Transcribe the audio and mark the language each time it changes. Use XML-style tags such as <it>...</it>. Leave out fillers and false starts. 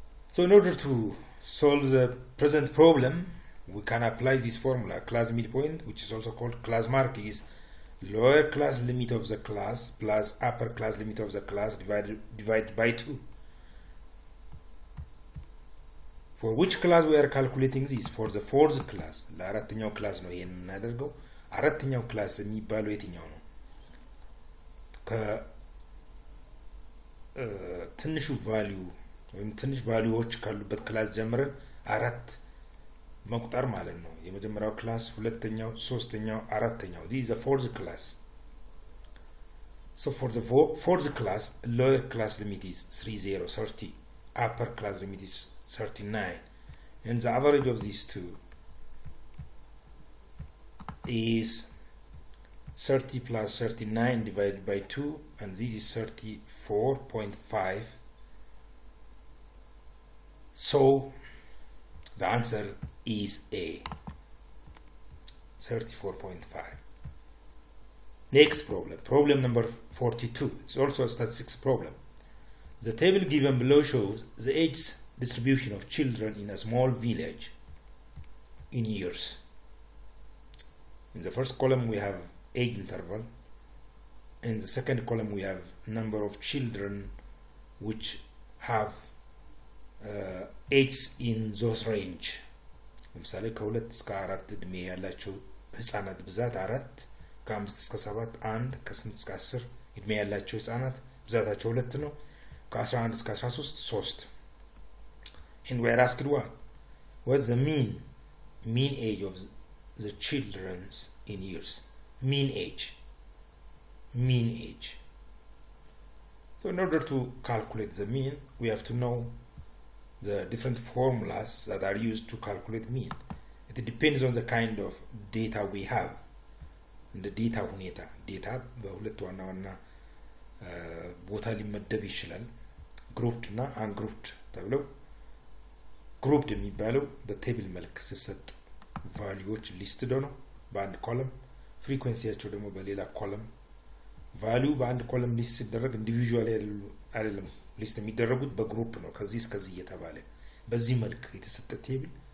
<en>So in order to solve the present problem, we can apply this formula. Class midpoint, which is also called class mark, is lower class limit of the class plus upper class limit of the class divided by 2. For which class we are calculating this? For the fourth class.</en> <am>ለአራተኛው ክላስ ነው ይሄን እናደርገው። አራተኛው ክላስ የሚባለው የትኛው ነው? ከትንሹ ቫልዩ ወይም ትንሽ ቫልዩዎች ካሉበት ክላስ ጀምረን አራት መቁጠር ማለት ነው። የመጀመሪያው ክላስ፣ ሁለተኛው፣ ሶስተኛው፣ አራተኛው.</am> <en>This is the fourth class. So for the fourth class, lower class limit is 30. Upper class limit is 39, and the average of these two is 30 plus 39 divided by 2, and this is 34.5. So the answer is A, 34.5. Next problem, problem number 42. It's also a statistics problem. The table given below shows the age distribution of children in a small village in years. In the first column we have age interval. In the second column we have number of children which have age in those range.</en> <am>ለምሳሌ ከ2 እስከ 4 እድሜ ያላቸው ህፃናት ብዛት 4፣ ከ5 እስከ 7 1፣ ከ8 እስከ 10 እድሜ ያላቸው ህፃናት ብዛታቸው 2 ነው። ከ11 እስከ 13 3.</am> <en>And we are asked what's the mean age of the children in years? Mean age. So in order to calculate the mean, we have to know the different formulas that are used to calculate mean. It depends on the kind of data we have. And the data</en> <am>በሁለት ዋና ዋና ቦታ ሊመደብ ይችላል። grouped እና ungrouped ተብለው። grouped የሚባለው በቴብል መልክ ሲሰጥ ቫልዩዎች ሊስትድ ነው በአንድ ኮለም፣ ፍሪኩዌንሲያቸው ደግሞ በሌላ ኮለም። ቫልዩ በአንድ ኮለም ሊስት ሲደረግ ኢንዲቪጁዋሊ አይደለም ሊስት የሚደረጉት በግሩፕ ነው። ከዚህ እስከዚህ እየተባለ በዚህ መልክ የተሰጠ ቴብል</am>